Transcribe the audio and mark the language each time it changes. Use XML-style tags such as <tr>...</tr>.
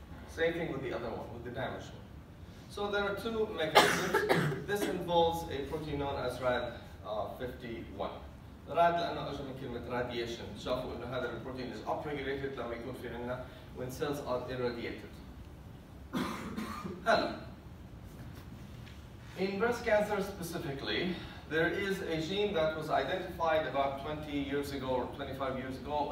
<en>Same thing with the other one, with the damaged one. So there are two mechanisms. This involves a protein known as RAD51.</en> <ar>RAD لأنه أجى من كلمة radiation. شافوا إنه هذا البروتين</ar> <en>is upregulated</en> <ar>لما يكون في عندنا</ar> <en>when cells are irradiated. In breast cancer specifically, there is a gene that was identified about 20 years ago or 25 years ago.</en>